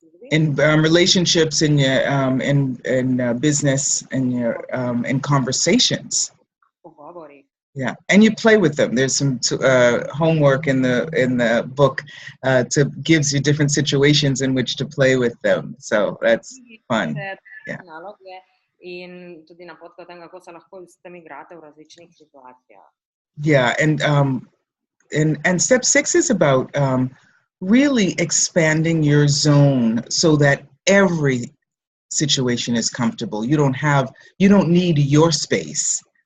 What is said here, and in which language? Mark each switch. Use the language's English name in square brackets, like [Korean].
[English] in relationships, in your business, in conversations. Yeah, and you play with them. There's some homework in the book to gives you different situations in which to play with them. So that's fun. Yeah. [Slovenian] In tudi napotka o tem, kako se lahko s tem igrate v različnih situacijah. [English] Yeah, and step 6 is about really expanding your zone so that every situation is comfortable. You don't need your space.